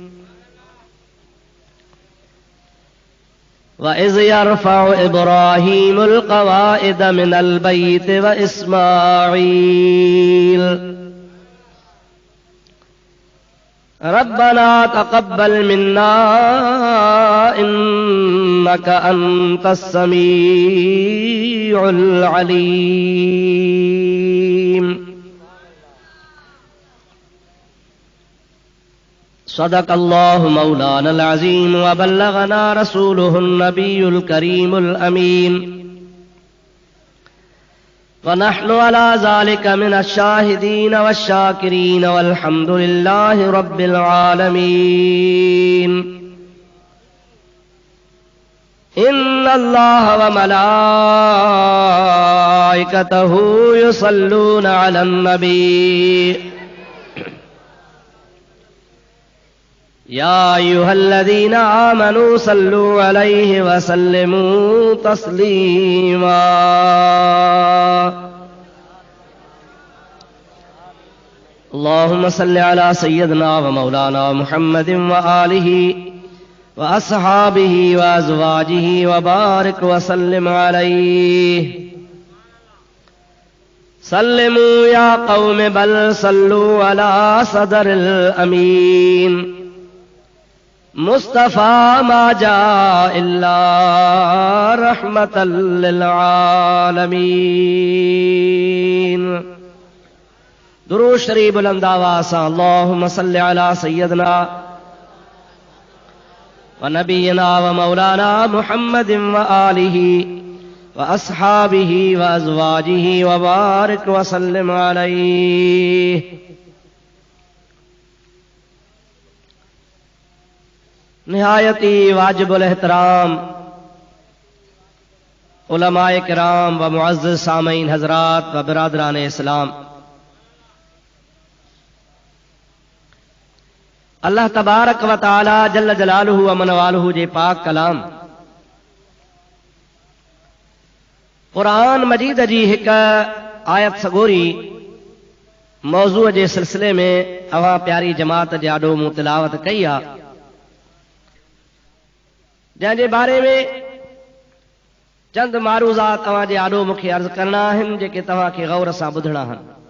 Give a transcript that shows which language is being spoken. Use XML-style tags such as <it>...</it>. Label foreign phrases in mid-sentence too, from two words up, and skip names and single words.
<ar>وإذ يرفع إبراهيم القواعد من البيت وإسماعيل ربنا تقبل منا إنك أنت السميع العليم. صدق الله مولانا العظيم وبلغنا رسوله النبي الكريم الأمين. ونحن على ذلك من الشاهدين والشاكرين والحمد لله رب العالمين. إن الله وملائكته يصلون على النبي يا أيها الذين آمنوا صلوا عليه وسلموا تسليما. اللهم صل على سيدنا ومولانا محمد وآله وأصحابه وأزواجه وبارك وسلم عليه. سلموا يا قوم بل صلوا على صدر الأمين. مصطفى ما جاء إلا رحمة للعالمين.</ar> <ur>درود شریف بلند آواز سے</ur> <ar>اللهم صل على سيدنا ونبينا ومولانا محمد وآله وأصحابه وأزواجه وبارك وسلم عليه.</ar> <ur>نہایتی واجب الاحترام علمائے کرام و معزز سامعین حضرات و برادران اسلام,</ur> <ar>الله تبارك وتعالى جل جلاله ومنواله</ar> <sd>जे पाक कलाम क़ुरान मजीद जी हिक आयत सगोरी मौज़ूअ जे सिलसिले में अवां प्यारी जमात जे आॾो मूं तिलावत कई आहे, जंहिंजे बारे में चंद मारूज़ात तव्हां जे आॾो मूंखे अर्ज़ करणा आहिनि, जेके तव्हांखे गौर सां ॿुधणा आहिनि।</sd>